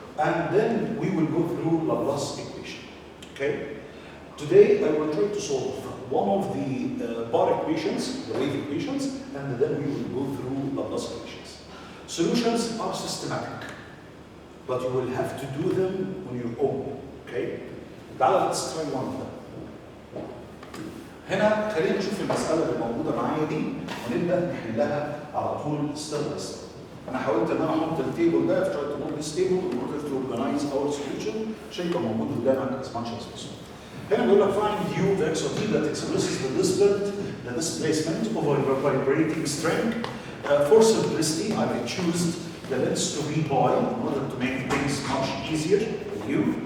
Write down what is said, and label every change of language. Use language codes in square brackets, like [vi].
[en] And then we will go through Laplace equation. Okay? Today, I will try to solve one of the bar equations, the wave equations, and then we will go through Laplace equations. Solutions are systematic, but you will have to do them on your own. Okay? Now let's try one of them. [ar] هنا خلينا نشوف المسألة اللي موجودة معايا دي ونبدأ نحلها على طول [en] step by step. [ar] أنا حاولت إن أنا أحط التيبل ده في [en] try to put this table in order to organize our solution [ar] عشان يبقى موجود قدامك [en] as much as possible. [ar] هنا بيقول لك [en] find u of x of t that expresses the displacement of a vibrating string. For simplicity, I will choose the length to be pi in order to make things much easier for you.